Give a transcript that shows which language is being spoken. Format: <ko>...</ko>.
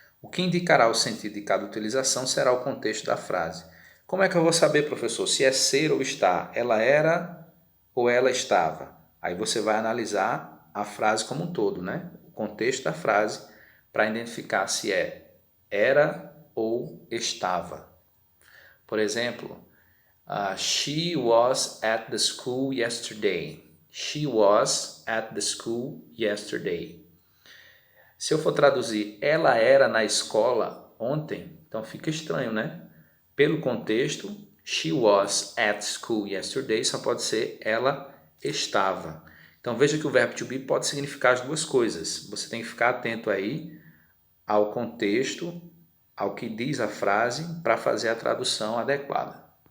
<pt>O que indicará o sentido de cada utilização será o contexto da frase. Como é que eu vou saber, professor, se é ser ou estar? Ela era ou ela estava? Aí você vai analisar a frase como um todo, o contexto da frase, para identificar se era ou estava. Por exemplo,</pt> <en>she was at the school yesterday. She was at the school yesterday.</en> <pt>Se eu for traduzir, ela era na escola ontem, então fica estranho, Pelo contexto,</pt> <en>she was at school yesterday</en> <pt>só pode ser ela estava. Então veja que o verbo to be pode significar as duas coisas. Você tem que ficar atento aí ao contexto, ao que diz a frase, para fazer a tradução adequada.</pt>